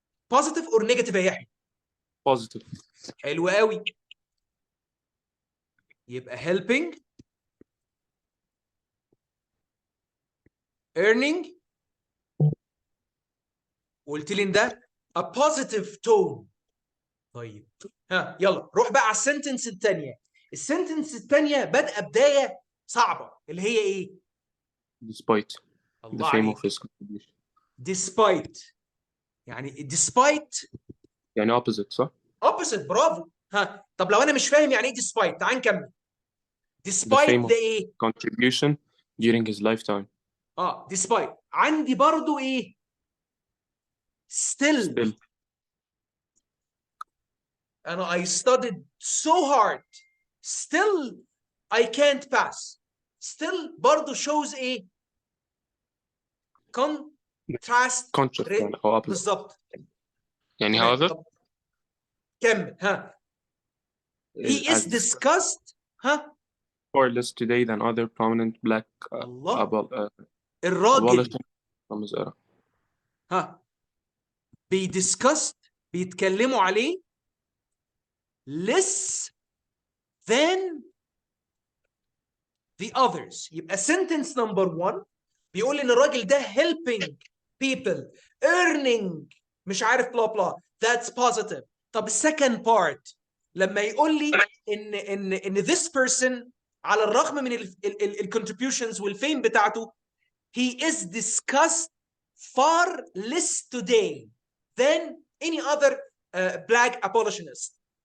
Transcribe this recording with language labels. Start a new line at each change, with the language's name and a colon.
English: Positive or negative يا يحيى؟ Positive.
Arabic: حلو قوي.
English: يبقى helping, earning.
Arabic: قلت لي ان ده
English: a positive tone.
Arabic: طيب ها يلا روح بقى على السنتنس الثانية. السنتنس الثانية بادئة بداية صعبة اللي هي ايه؟
English: Despite the
Arabic: الله
English: fame
Arabic: عليك.
English: of his contribution. Despite. يعني despite يعني opposite صح؟ opposite. برافو.
Arabic: ها طب لو انا مش فاهم يعني ايه despite تعال نكمل.
English: The despite fame of the ايه؟ contribution during his lifetime. despite.
Arabic: عندي برضو ايه؟ still.
English: أنا I studied so hard. Still I can't pass. still برضه shows ايه؟ contrast Contrast يعني أو opposite.
Arabic: بالظبط. يعني تمام.
English: however طب كمل ها. He is discussed ها far less today than other prominent black
Arabic: الله الراجل
English: abolitionists from his era. ها
Arabic: بيتكلموا عليه
English: less than the others.
Arabic: يبقى sentence number 1 بيقول ان الراجل ده
English: helping people earning
Arabic: مش عارف بلا بلا.
English: That's positive. طب السكند part
Arabic: لما يقول لي ان
English: this person
Arabic: على الرغم من ال
English: contributions
Arabic: والفيم بتاعته
English: he is discussed far less today than any other black abolitionist.